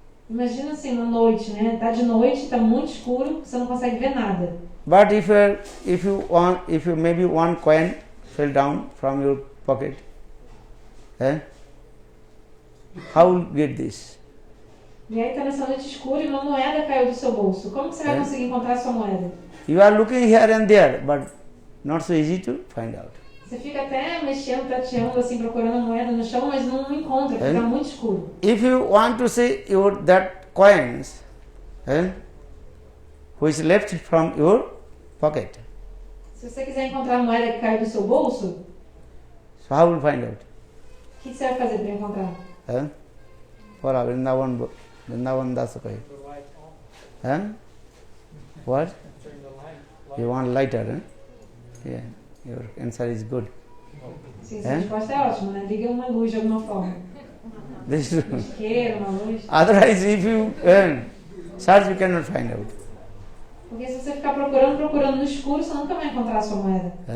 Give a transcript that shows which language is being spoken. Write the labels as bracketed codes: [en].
[pt] Imagina assim, uma noite, né? Tá de noite, tá muito escuro, você não consegue ver nada. [en] But if you maybe one coin fell down from your pocket, how will you get this? [pt] E aí tá nessa noite escura e uma moeda caiu do seu bolso. Como que você vai conseguir encontrar a sua moeda? [en] You are looking here and there, but not so easy to find out. [pt] Você fica até mexendo, tateando, assim, procurando a moeda no chão, mas não encontra, porque tá muito escuro. [en] If you want to see that coins, which left from your pocket, [pt] Se você quiser encontrar a moeda que caiu do seu bolso, [en] so how will you find out? [pt] o que você vai fazer para encontrar? For Vrindavan Das kahe. [en] What? You want lighter? Yeah, your answer is good. [pt] Sim, sua resposta é ótima, né? Liga uma luz de alguma forma. [en] This is [pt] Um isqueiro, uma luz. [en] otherwise, if you search, you cannot find out. [pt] Porque se você ficar procurando no escuro, você nunca vai encontrar a sua moeda.